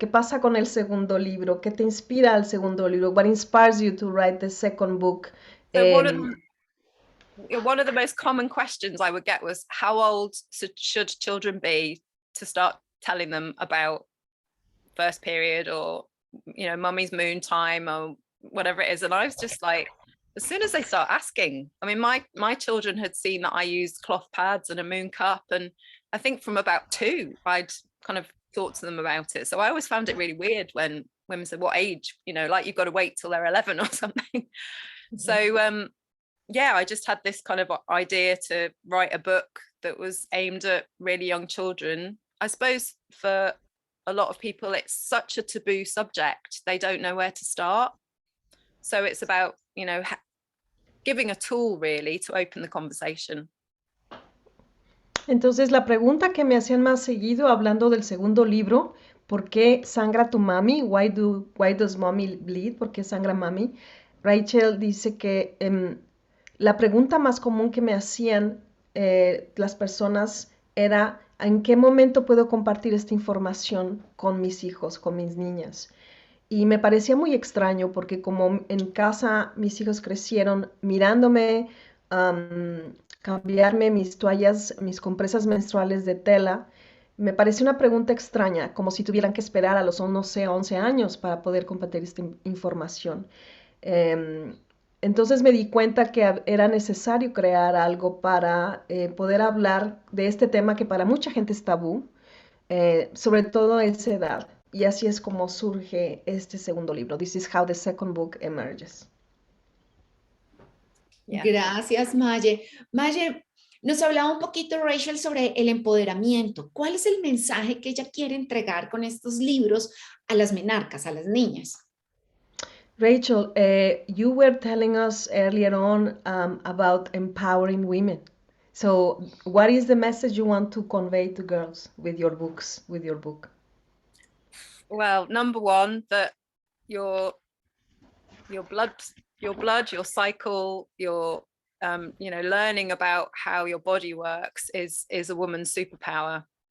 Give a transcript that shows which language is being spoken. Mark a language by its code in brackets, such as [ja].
[es] ¿Qué pasa con el segundo libro? ¿Qué te inspira al segundo libro? [en] What inspires you to write the second book? So one of the most common questions I would get was, how old should children be to start telling them about first period or, mummy's moon time or whatever it is? And I was just like, as soon as they start asking, I mean, my children had seen that I used cloth pads and a moon cup. And I think from about 2, I'd kind of thought to them about it. So I always found it really weird when women said, what age, like you've got to wait till they're 11 or something. Mm-hmm. So, I just had this kind of idea to write a book that was aimed at really young children. I suppose for a lot of people, it's such a taboo subject. They don't know where to start. So it's about, giving a tool really to open the conversation. [es] Entonces la pregunta que me hacían más seguido hablando del segundo libro, ¿por qué sangra tu mami? [en] Why does mommy bleed? [es] ¿Por qué sangra mami? Rachel dice que la pregunta más común que me hacían las personas era ¿en qué momento puedo compartir esta información con mis hijos, con mis niñas? Y me parecía muy extraño porque como en casa mis hijos crecieron mirándome cambiarme mis toallas, mis compresas menstruales de tela, me pareció una pregunta extraña, como si tuvieran que esperar a los, no sé, 11 años para poder compartir esta información. Entonces me di cuenta que era necesario crear algo para poder hablar de este tema que para mucha gente es tabú, sobre todo a esa edad. Y así es como surge este segundo libro. [en] This is how the second book emerges. Yeah. [es] Gracias, Maye. Maye, nos hablaba un poquito Rachel sobre el empoderamiento. ¿Cuál es el mensaje que ella quiere entregar con estos libros a las menarcas, a las niñas? [en] Rachel, you were telling us earlier on about empowering women. So what is the message you want to convey to girls with your books, with your book? Well, number one, that your blood, your cycle, your learning about how your body works is a woman's superpower.